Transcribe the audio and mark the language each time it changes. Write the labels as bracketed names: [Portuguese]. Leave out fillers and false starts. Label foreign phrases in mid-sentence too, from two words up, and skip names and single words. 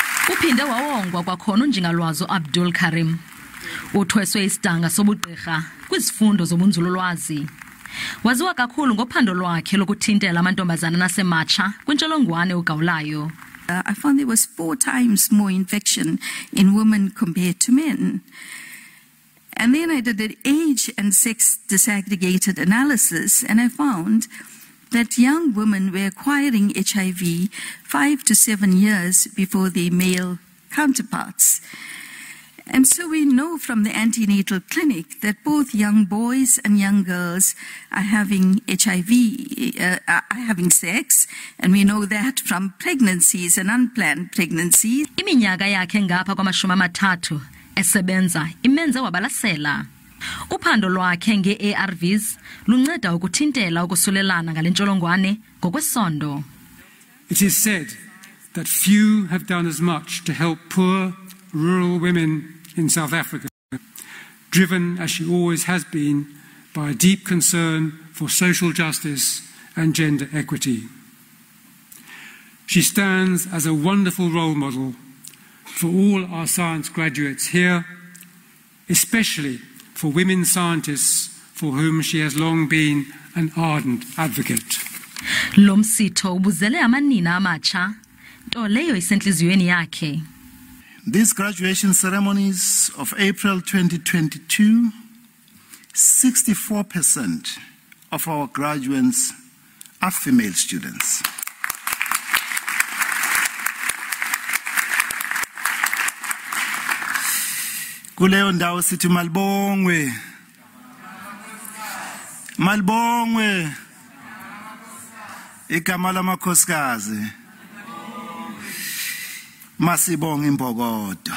[Xhosa] Uphinde wawongwa kwakhona uNjingalwazi Abdool Karim. Uthweswe isidanga sobugqirha kwizifundo zobunzululwazi. Waziwa kakhulu ngophando lwakhe lokuthintela amantombazana nasematsha kwintsholongwane ugawulayo. [English] I found there was 4 times more infection in women compared to men. And then I did an age and sex disaggregated analysis, and I found that young women were acquiring HIV 5 to 7 years before their male counterparts. And so we know from the antenatal clinic that both young boys and young girls are having HIV, are having sex, and we know that from pregnancies and unplanned pregnancies. [Xhosa] Iminyaka yakhe ngapha kwama-30 esebenza imenze wabalasela. Uphando lwakhe nge-ARVs lunceda ukuthintela ukusulelana ngale ntsholongwane ngokwesondo. [English] It is said that few have done as much to help poor rural women in South Africa, driven as she always has been by a deep concern for social justice and gender equity. She stands as a wonderful role model for all our science graduates here, especially for women scientists for whom she has long been an ardent advocate. [Xhosa] Lo msitho ubuzele amanina amatsha, nto leyo isentliziyweni yakhe. [English] These graduation ceremonies of April 2022, 64% of our graduates are female students. [Xhosa] Kuleyo ndawo sithi malibongwe. Malibongwe. Igama lamakhosikazi. Masibonge imbokodo.